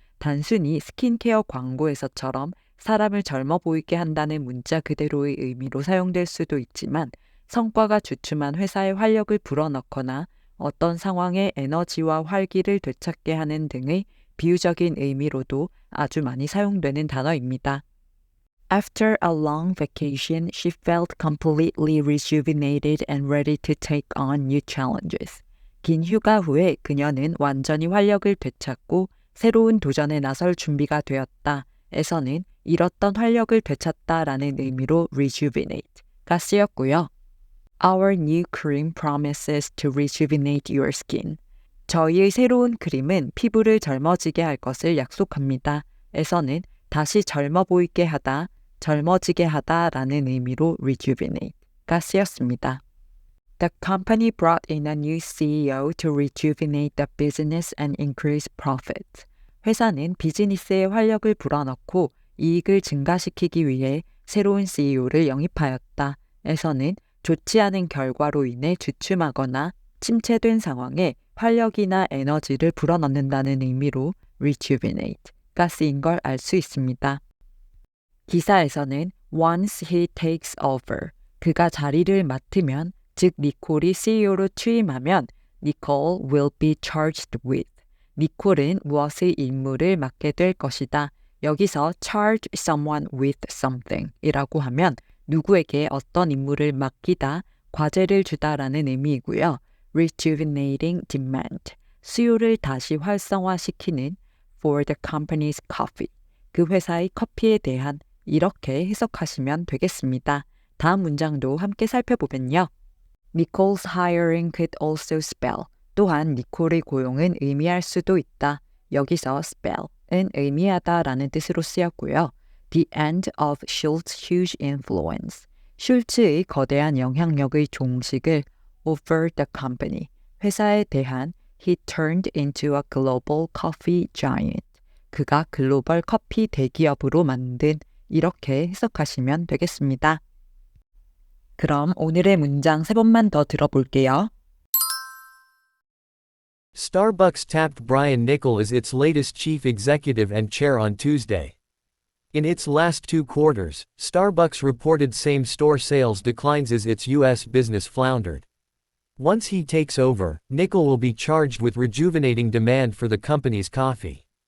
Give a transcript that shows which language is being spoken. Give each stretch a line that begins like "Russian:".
Korean: 단순히 스킨케어 광고에서처럼 사람을 젊어 보이게 한다는 문자 그대로의 의미로 사용될 수도 있지만 성과가 주춤한 회사의 활력을 불어넣거나 어떤 상황에 에너지와 활기를 되찾게 하는 등의 비유적인 의미로도 아주 많이 사용되는 단어입니다.
English: After a long vacation, she felt completely rejuvenated and ready to take on new challenges.
Korean: 긴 휴가 후에 그녀는 완전히 활력을 되찾고 새로운 도전에 나설 준비가 되었다. 에서는 잃었던 활력을 되찾다라는 의미로 rejuvenate가 쓰였고요.
English: Our new cream promises to rejuvenate your skin.
Korean: 저희의 새로운 크림은 피부를 젊어지게 할 것을 약속합니다. 에서는 다시 젊어 보이게 하다, 젊어지게 하다라는 의미로 rejuvenate가 쓰였습니다.
English: The company brought in a new CEO to rejuvenate the business and increase profits.
Korean: 회사는 비즈니스에 활력을 불어넣고 이익을 증가시키기 위해 새로운 CEO를 영입하였다. 에서는 좋지 않은 결과로 인해 주춤하거나 침체된 상황에 활력이나 에너지를 불어넣는다는 의미로 rejuvenate가 쓰인 걸 알 수 있습니다. 기사에서는
English: once he takes over,
Korean: 그가 자리를 맡으면, 즉 니콜이 CEO로 취임하면
English: Nicole will be charged with.
Korean: 니콜은 무엇의 임무를 맡게 될 것이다. 여기서
English: charge someone with something
Korean: 이라고 하면 누구에게 어떤 임무를 맡기다, 과제를 주다라는 의미이고요.
English: rejuvenating demand,
Korean: 수요를 다시 활성화시키는
English: for the company's coffee,
Korean: 그 회사의 커피에 대한 이렇게 해석하시면 되겠습니다. 다음 문장도 함께 살펴보면요.
English: Nicole's hiring could also spell,
Korean: 또한 니콜의 고용은 의미할 수도 있다. 여기서 spell은 의미하다라는 뜻으로 쓰였고요.
English: The end of Schultz's huge influence,
Korean: 슐츠의 거대한 영향력의 종식을
English: over the company,
Korean: 회사에 대한
English: he turned into a global coffee giant,
Korean: 그가 글로벌 커피 대기업으로 만든, 이렇게 해석하시면 되겠습니다. 그럼 오늘의 문장 3번만 더 들어볼게요.
English: Starbucks tapped Brian Niccol as its latest chief executive and chair on Tuesday. In its last two quarters, Starbucks reported same-store sales declines as its U.S. business floundered. Once he takes over, Niccol will be charged with rejuvenating demand for the company's coffee.